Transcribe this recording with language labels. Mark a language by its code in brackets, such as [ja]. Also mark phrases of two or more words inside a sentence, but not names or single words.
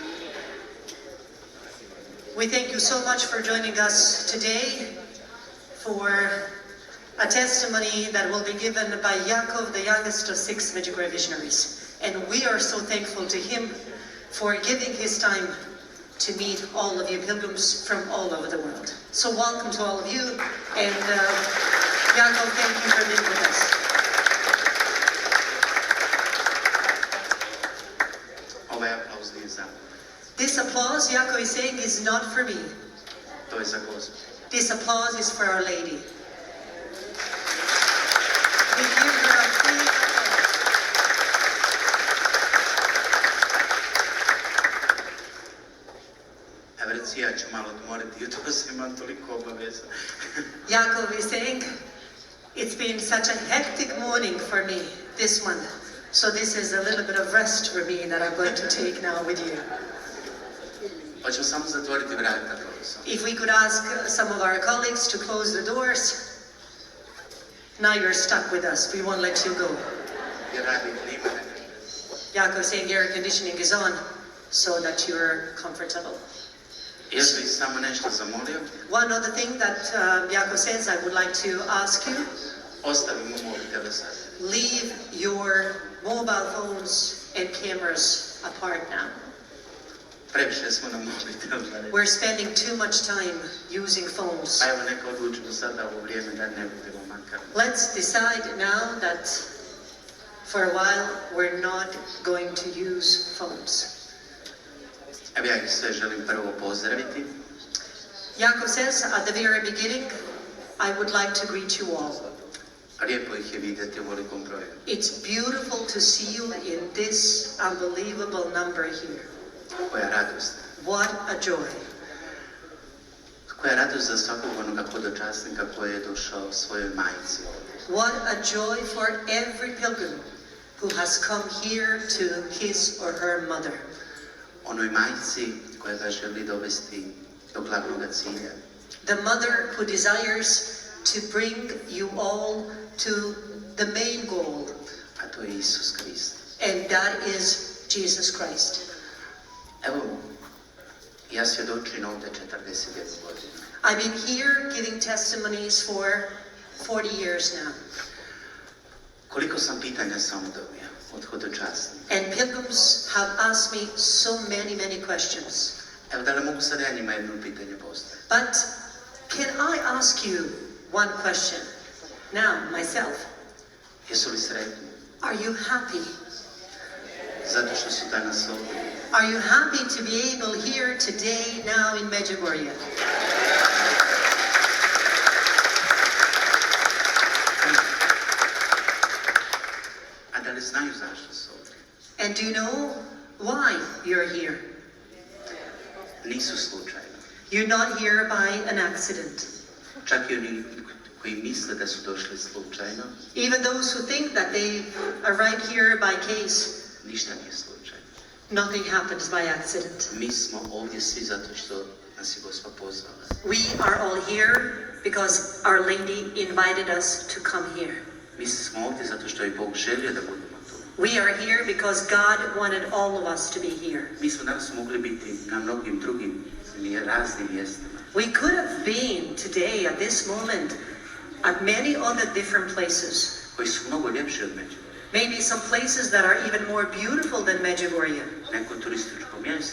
[en] We thank you so much for joining us today for a testimony that will be given by Jakov, the youngest of 6 Medjugorje visionaries. And we are so thankful to him for giving his time to meet all of you pilgrims from all over the world. So welcome to all of you, and Jakov, thank you for being with us. [hr] Ovaj aplauz nije za mene. [en] This applause, Jakov is saying, is not for me. [hr] To je za Gospu. [en] This applause is for Our Lady. We give her a free applause. [hr] Evo reci, ja ću malo odmoriti, jutros imam toliko obaveza. [en] Jakov is saying, it's been such a hectic morning for me, this one. So this is a little bit of rest for me that I'm going to take now with you. [hr] Hoćemo samo zatvoriti vrata, profesor. [en] If we could ask some of our colleagues to close the doors. Now you're stuck with us. We won't let you go. [hr] Jer radi klima. [en] Jakov saying air conditioning is on so that you're comfortable. [hr] Još bih samo nešto zamolio. [en] One other thing that Jakov says I would like to ask you. [hr] Ostavimo mobitele sad. [en] Leave your mobile phones and cameras apart now. [hr] Previše smo na mobitelu. [en] We're spending too much time using phones. [hr] Pa evo neka odlučimo sada u vrijeme da ne budemo makar. [en] Let's decide now that for a while we're not going to use phones. [hr] Evo ja ih sve želim prvo pozdraviti. [en] Jakov says at the very beginning, I would like to greet you all. [hr] Lijepo ih je vidjeti u velikom broju. [en] It's beautiful to see you in this unbelievable number here. [hr] Koja radost. [en] What a joy. [hr] Koja radost za svakog onoga hodočasnika koji je došao svojoj majci. [en] What a joy for every pilgrim who has come here to his or her mother. [hr] Onoj majci koja ga želi dovesti do glavnog cilja. [en] The mother who desires to bring you all to the main goal. [hr] A to je Isus Krist. [en] And that is Jesus Christ. [hr] Evo, ja svjedočim ovdje 41 godina. [en] I've been here giving testimonies for 40 years now. [hr] Koliko sam pitanja samo dobio od hodočasnika. [en] And pilgrims have asked me so many questions. [hr] Evo, da li mogu sad ja njima jedno pitanje postaviti? [en] But can I ask you one question? Now, myself. [hr] Jesu li sretni? [en] Are you happy? [hr] Zato što su danas ovdje. [en] Are you happy to be able here today, now in Medjugorje? [hr] A da li znaju zašto su ovdje? [en] And do you know why you're here? [hr] Nisu slučajno. [en] You're not here by an accident. [hr] Čak i oni koji misle da su došli slučajno. [en] Even those who think that they arrived here by case. [hr] Ništa nije slučajno. [en] Nothing happens by accident. [hr] Mi smo ovdje svi zato što nas je Gospa pozvala. [en] We are all here because Our Lady invited us to come here. [hr] Mi smo ovdje zato što je Bog želio da budemo tu. [en] We are here because God wanted all of us to be here. [hr] Mi smo danas mogli biti na mnogim drugim raznim mjestima. [en] We could have been today at this moment at many other different places. [hr] Koji su mnogo ljepši od Medjugorja. [en] Maybe some places that are even more beautiful than Medjugorje. [hr] Neko turističko mjesto.